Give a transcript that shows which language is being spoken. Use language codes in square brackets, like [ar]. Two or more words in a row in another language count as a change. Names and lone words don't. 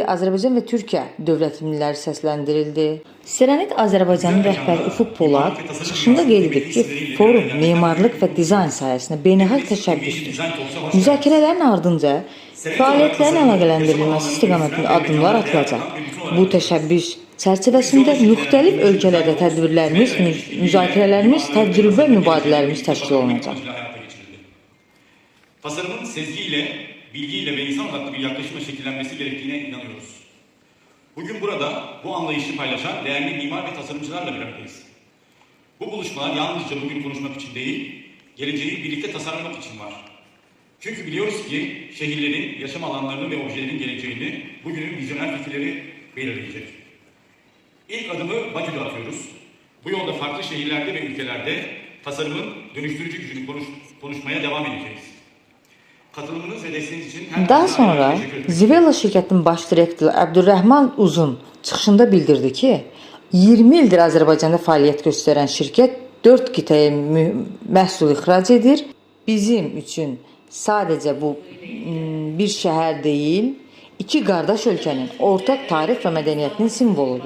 [az] Azərbaycan və Türkiyə dövlət himnləri səsləndirildi. Seranit Azərbaycanın rəhbəri Ufuk Polad çıxışında qeyd edib ki, forum memarlıq və dizayn sahəsində beynəlxalq təşəbbüsdür. Müzakirələrin ardınca fəaliyyətlərin əlaqələndirilməsi istiqamətində addımlar atılacaq. Bu təşəbbüs çərçivəsində müxtəlif ölkələrdə tədbirlərimiz, müzakirələrimiz, təcrübə mübadilələrimiz təşkil olunacaq. [tr] Tasarımın sezgiyle, bilgiyle ve insan odaklı bir yaklaşımla şekillenmesi gerektiğine inanıyoruz. Bugün burada bu anlayışı paylaşan değerli mimar ve tasarımcılarla bir aradayız. Bu buluşmalar yalnızca bugün konuşmak için değil, geleceği birlikte tasarlamak için var. Çünkü biliyoruz ki şehirlerin, yaşam alanlarını ve objelerin geleceğini bugünün vizyoner fikirleri belirleyecek. İlk adımı Bakü'de atıyoruz. Bu yolda farklı şehirlerde ve ülkelerde tasarımın dönüştürücü gücünü konuşmaya devam edeceğiz. [az] Daha sonra Zivella şirkətinin baş direktoru Əbdülrəhman Uzun çıxışında bildirdi ki, 20 ildir Azərbaycanda fəaliyyət göstərən şirkət 4 qitəyə məhsul ixrac edir. Bizim üçün sadəcə bu bir şəhər deyil, iki qardaş ölkənin ortaq tarix və mədəniyyətinin simvoludur.